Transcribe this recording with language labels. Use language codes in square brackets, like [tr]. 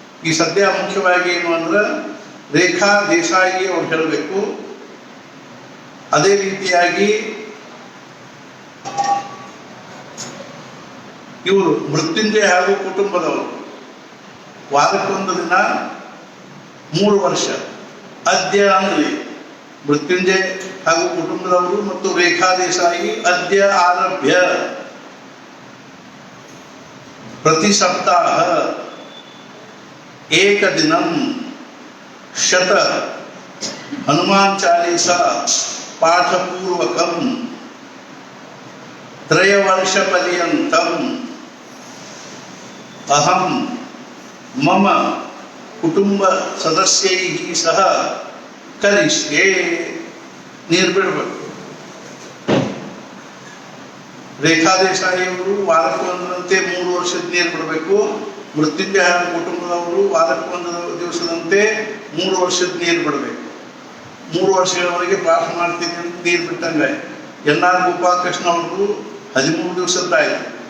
[kn] ಈ ಸದ್ಯ ಮುಖ್ಯವಾಗಿ ಏನು ಅಂದ್ರೆ ರೇಖಾ ದೇಸಾಯಿ ಅವ್ರು ಹೇಳಬೇಕು. ಅದೇ ರೀತಿಯಾಗಿ ಇವರು ಮೃತ್ಯುಂಜಯ ಹಾಗೂ ಕುಟುಂಬದವರು ವಾರಕ್ಕೊಂದು ದಿನ 3 ವರ್ಷ. ಅದ್ಯ ಅಂದ್ರೆ ಮೃತ್ಯುಂಜಯ ಹಾಗೂ ಕುಟುಂಬದವರು ಮತ್ತು ರೇಖಾ ದೇಸಾಯಿ ಅದ್ಯ ಆರಭ್ಯ [sa] ಪ್ರತಿ ಸಪ್ತಾಹ एकदिनं शत हनुमान चालीसा पाठपूर्वकं 3 वर्ष पर्यंतम अहम मम कुटुंब सदस्यैः सह करिष्ये. [kn] ನೀರು ಬಿಡಬೇಕು. ರೇಖಾ ದೇಸಾಯಿ ಅವರು ವಾರಕ್ಕೊಂದರಂತೆ 3 ವರ್ಷದ ನೀರು ಬಿಡಬೇಕು. ಮೃತ್ಯುಂಜಯ ಕುಟುಂಬದವರು ವಾರಕ್ಕೊಂದು ದಿವಸದಂತೆ 3 ವರ್ಷದ ನೀರು ಬಿಡಬೇಕು. 3 ವರ್ಷಗಳವರೆಗೆ ಪಾಠ ಮಾಡ್ತೀನಿ ಅಂತ ನೀರು ಬಿಟ್ಟಂಗೆ. NR ಗೋಪಾಲಕೃಷ್ಣ ಅವರು 13 ದಿವಸದ್ದಾಯಿತು.